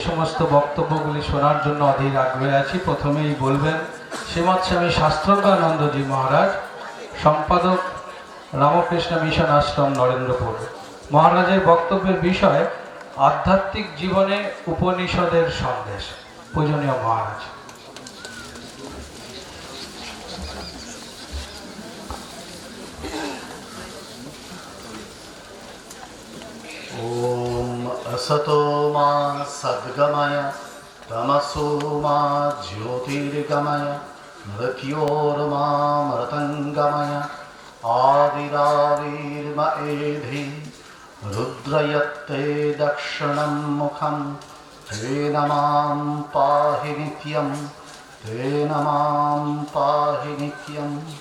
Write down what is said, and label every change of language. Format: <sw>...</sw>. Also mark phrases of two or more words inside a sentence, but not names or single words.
<bn>সমস্ত বক্তব্যগুলি শোনার জন্য অধীর আগ্রহে আছি। প্রথমেই বলবেন শ্রীমৎ স্বামী শাস্ত্রজ্ঞানন্দজি মহারাজ, সম্পাদক রামকৃষ্ণ মিশন আশ্রম নরেন্দ্রপুর। মহারাজের বক্তব্যের বিষয় আধ্যাত্মিক জীবনে উপনিষদের সন্দেশ। পূজনীয় মহারাজ।</bn> <sa>ओम असतो मा सद्गमय तमसो मा ज्योतिर्गमय मृत्योर्मा मृतंगमय आदिराविर्म एधि रुद्रयत्ते दक्षिणं मुखं तेन मां पाहि नित्यं तेन मां पाहि नित्यं।</sa>